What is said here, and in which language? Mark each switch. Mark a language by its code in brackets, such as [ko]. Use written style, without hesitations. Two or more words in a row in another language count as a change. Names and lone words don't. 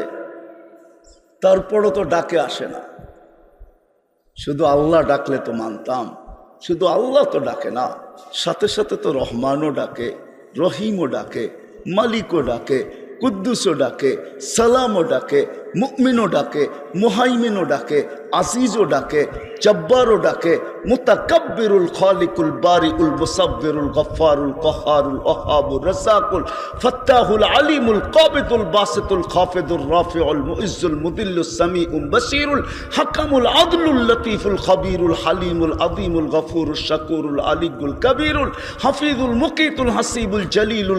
[bn] তারপরও তো ডাকে আসে না। শুধু আল্লাহ ডাকলে তো মানতাম, শুধু আল্লাহ তো ডাকে না, সাথে সাথে তো রহমানও ডাকে, রহিমও ডাকে, মালিকও ডাকে, কুদ্দুসও ডাকে, সালামও ডাকে, মুমিনও ডাকে, মুহাইমিনও ডাকে, আজিজও ডাকে, জব্বারও ডাকে, মুতাকাব্বিরুল খালিকুল বারিউল মুসাব্বিরুল গফফারুল কহারুল ওহাবুর রাসাকুল ফাত্তাহুল আলিমুল কাবিদুল বাসিতুল খাফিদুর রাফিউল মুইজ্জুল মুদিল্লুস সামিউল বাসিরুল হাকামুল আদলুল লতীফুল খবীরুল হালিমুল আযীমুল গফুরুশ শাকুরুল আলিয়ুল কবীরুল হাফিজুল মুকিতুল হাসিবুল জলিলুল